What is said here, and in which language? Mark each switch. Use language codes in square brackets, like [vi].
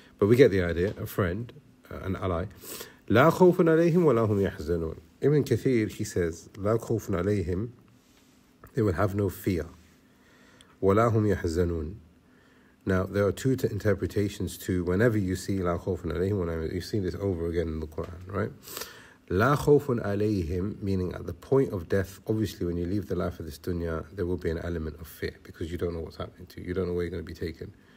[en] But we get the idea, a friend, an ally. [ar] لا خوف عليهم ولا هم يحزنون. [en] Ibn Kathir, he says, [ar] لا خوف عليهم, [en] they will have no fear. [ar] ولا هم يحزنون. [en] Now, there are two interpretations to whenever you see [ar] لا خوف عليهم, [en] you've seen this over again in the Quran, right? [ar] لا خوف عليهم, [en] meaning at the point of death, obviously when you leave the life of this dunya, there will be an element of fear, because you don't know what's happening to you. You don't know where you're going to be taken.